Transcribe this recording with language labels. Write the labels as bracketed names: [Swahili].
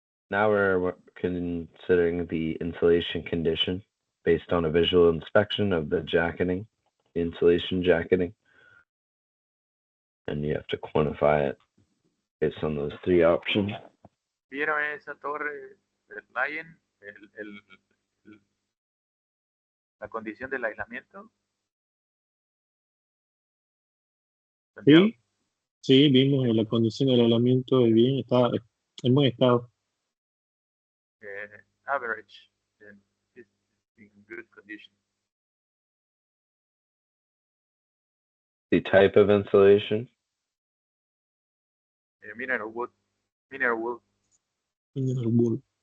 [English] Now we're considering the insulation condition based on a visual inspection of the jacketing, insulation jacketing. And you have to quantify it based on those three options. [Spanish] ¿Vieron esa torre del Lion? La condición del aislamiento. Santiago? Sí, vimos la condición del aislamiento de bien, está en buen estado. [English] Average, and it's in good condition. The type of insulation. Mineral wood. Mineral wood. Mineral wool.